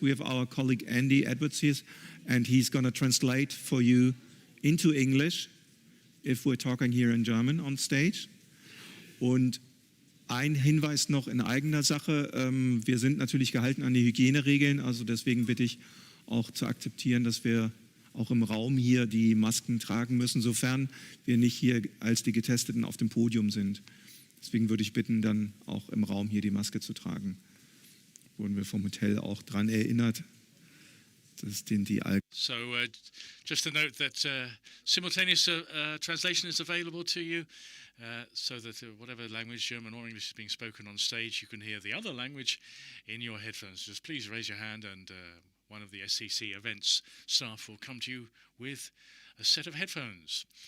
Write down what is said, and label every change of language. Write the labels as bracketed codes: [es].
[en] We have our colleague Andy Edwards here, and he's going to translate for you into English if we're talking here in German on stage. [de] Und ein Hinweis noch in eigener Sache, wir sind natürlich gehalten an die Hygieneregeln, also deswegen bitte ich auch zu akzeptieren, dass wir auch im Raum hier die Masken tragen müssen, sofern wir nicht hier als die Getesteten auf dem Podium sind. Deswegen würde ich bitten, dann auch im Raum hier die Maske zu tragen. Wurden wir vom Hotel auch daran erinnert, dass die [en] So just to note that simultaneous translation is available to you, so that whatever language, German or English, is being spoken on stage, you can hear the other language in your headphones. Just please raise your hand and one of the SCC events staff will come to you with a set of headphones.